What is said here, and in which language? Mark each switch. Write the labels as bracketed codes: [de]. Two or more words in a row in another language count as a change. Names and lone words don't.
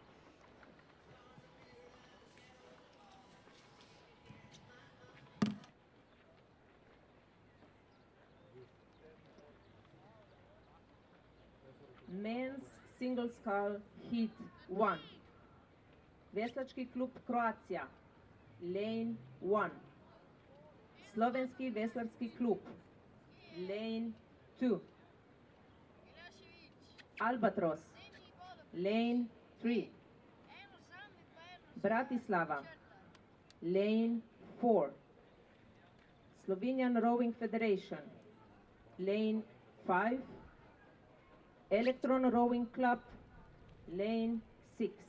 [en] Men's single scull hit 1. Veslački klub Croatia, lane 1. Slovenski veslarski klub, lane 2. Albatros, lane 3. Bratislava, lane 4. Slovenian Rowing Federation, lane 5. Electron Rowing Club, lane 6.